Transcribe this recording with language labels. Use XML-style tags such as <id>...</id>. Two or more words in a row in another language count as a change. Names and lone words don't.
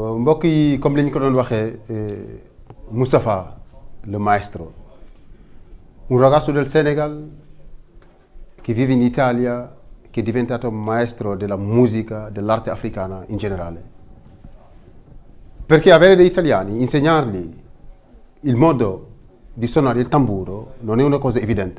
<wo>mbokk yi comme li ñu ko doon waxee</wo> <it>Moustapha le maestro, un ragazzo del Senegal che vive in Italia, che è diventato maestro della musica, dell'arte africana in generale. Perché avere degli italiani, insegnargli il modo di suonare il tamburo non è una cosa evidente.</it>